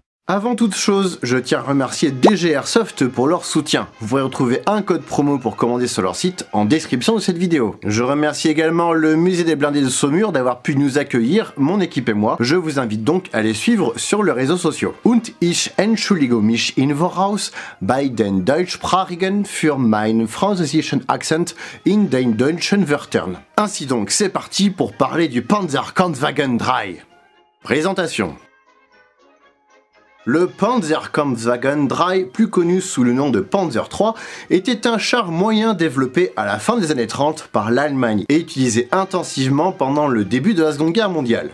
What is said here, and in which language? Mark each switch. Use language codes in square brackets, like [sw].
[fr] Avant toute chose, je tiens à remercier DG Airsoft pour leur soutien. Vous pourrez retrouver un code promo pour commander sur leur site en description de cette vidéo. Je remercie également le musée des blindés de Saumur d'avoir pu nous accueillir, mon équipe et moi. Je vous invite donc à les suivre sur les réseaux sociaux. [de] Und ich entschuldige mich in voraus bei den Deutschsprachigen für meinen französischen Akzent in den deutschen Wörtern. [fr] Ainsi donc, c'est parti pour parler du Panzerkampfwagen III. Présentation. Le Panzerkampfwagen III, plus connu sous le nom de Panzer III, était un char moyen développé à la fin des années 30 par l'Allemagne et utilisé intensivement pendant le début de la Seconde Guerre mondiale.